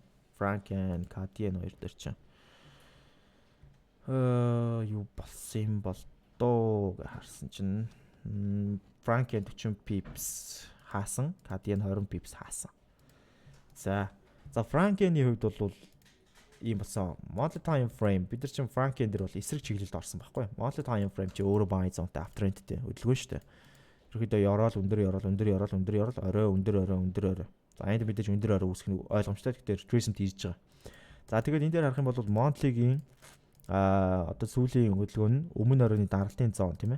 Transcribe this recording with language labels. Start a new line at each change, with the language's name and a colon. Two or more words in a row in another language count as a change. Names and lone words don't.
Mongolian: Frank Yen Guardian 2 дээр чинь юу болсон юм бол доо гэж харсан чинь Frank Yen 40 pips хаасан, Guardian 20 pips хаасан. За Frank Yen-ийн хувьд бол ийм болсон.
English: Monthly time frame
Mongolian: бид нар чинь Frank Yen дээр бол эсрэг чиглэлд орсон байхгүй.
English: Monthly time frame
Mongolian: чи өөрөө
English: buy zone-
Mongolian: тай uptrend-тэй хөдөлгөөн шүү дээ. Ерөнхийдөө Ёроол өндөр орой өндөр. За энд мэдээж өндөр орой үүсгэх нь ойлгомжтой. Тэгэхээр Trism хийж байгаа. За тэгээд энэ дээр харах юм бол monthly-гийн одоо сүүлийн хөдөлгөөн нь өмнө оройны даралтын зон тийм ээ.